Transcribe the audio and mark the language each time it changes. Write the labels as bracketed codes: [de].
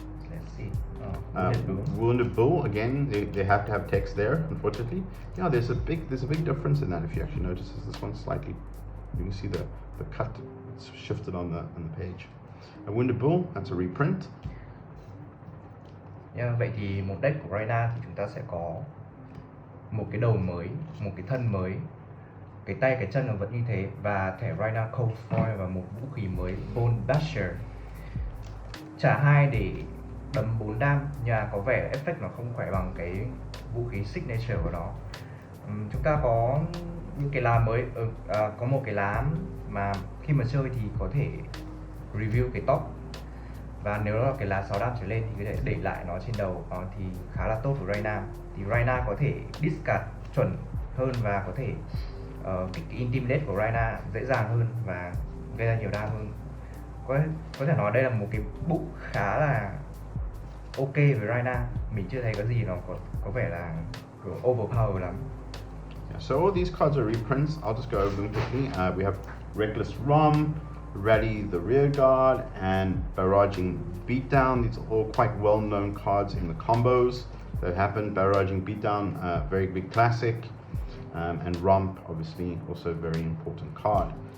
[en] Let's see. Wounded Bull. Wounded Bull, again, they have to have text there, unfortunately. Yeah, there's a big difference in that. If you actually notice, this one slightly, you can see the cut. It's shifted on the page. A Wounded Bull, that's a reprint. [vi] Yeah, vậy thì một deck của Rhinar thì chúng ta sẽ có một cái đầu mới, một cái thân mới, cái tay cái chân nó vẫn như thế, và thẻ Rhinar Cold Foil và một vũ khí mới Bone Basher. Trả 2 để đấm 4 đam, nhà có vẻ effect nó không khỏe bằng cái vũ khí signature của nó. Chúng ta có những cái lá mới, có một cái lá mà khi mà chơi thì có thể review cái top, và nếu là cái lá 6 đam trở lên thì có thể để lại nó trên đầu, thì khá là tốt của Rhinar. Thì Rhinar có thể discard chuẩn hơn và có thể kích cái intimidate của Rhinar dễ dàng hơn và gây ra nhiều đam hơn. Có thể nói đây là một cái book khá là ok với Rhinar. Mình chưa thấy cái gì nó có vẻ là overpower lắm. [en] Yeah, so all these cards are reprints. I'll just go over them quickly. We have Reckless Rom, Rally the Rearguard, and Barraging Beatdown. These are all quite well-known cards in the combos that happen. Barraging Beatdown, very big classic, and Romp, obviously, also a very important card.